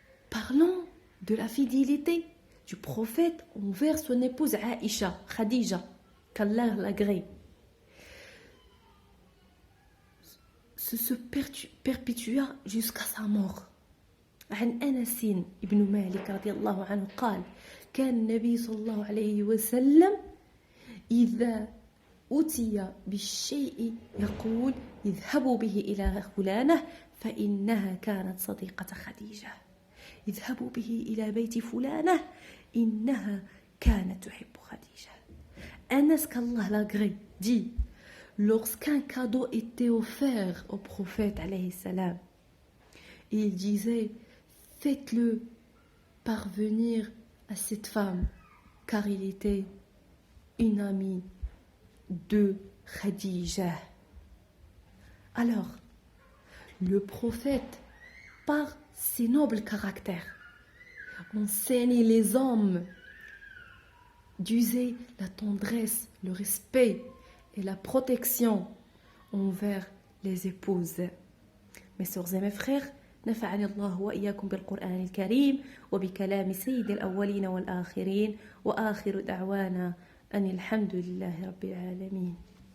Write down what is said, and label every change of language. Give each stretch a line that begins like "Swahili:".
French: Parlons de la fidélité du prophète envers son épouse Aïcha, Khadija, qu'Allah l'agrée. Se perpétua jusqu'à sa mort.
Arabic: عن أنس بن مالك رضي الله عنه قال كان النبي صلى الله عليه وسلم إذا أتي بالشيء يقول اذهبوا به إلى فلانة فإنها كانت صديقة خديجة اذهبوا به إلى بيت فلانة إنها كانت تحب خديجة.
French: Anas qu'Allah l'agrée dit, lorsqu'un cadeau était offert au prophète alayhi salam, il disait, faites-le parvenir à cette femme, car il était une amie de Khadija. Alors, le prophète, par ses nobles caractères, enseignait les hommes d'user la tendresse, le respect et la protection envers les épouses. Mes sœurs et mes frères,
Arabic: نفعني الله وإياكم بالقرآن الكريم وبكلام سيد الأولين والآخرين وآخر دعوانا أن الحمد لله رب العالمين.